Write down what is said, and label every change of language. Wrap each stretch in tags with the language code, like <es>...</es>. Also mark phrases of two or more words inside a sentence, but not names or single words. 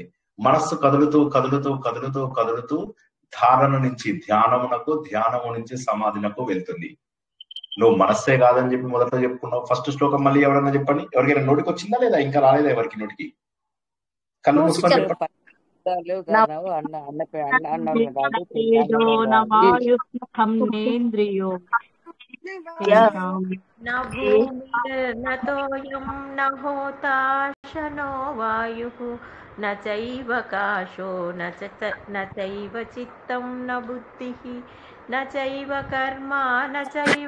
<te>మనస్సు కదులుతూ కదులుతూ కదులుతూ కదులుతూ ధారణ నుంచి ధ్యానమునకు, ధ్యానము నుంచి సమాధినకు వెళ్తుంది. నువ్వు మనస్సే కాదని చెప్పి మొదట చెప్పుకున్నావు. ఫస్ట్ శ్లోకం మళ్ళీ ఎవరన్నా చెప్పండి. ఎవరికైనా నోటికి వచ్చిందా లేదా? ఇంకా రాలేదా ఎవరికి నోటికి? కళ్ళు మూసుకొని చెప్పండి.</te> <sa>न भूमिर्न तोयं न होताशनो वायुः न चैव काशो न चैव चित्तं न बुद्धिः न चैव कर्मा न चैव</sa>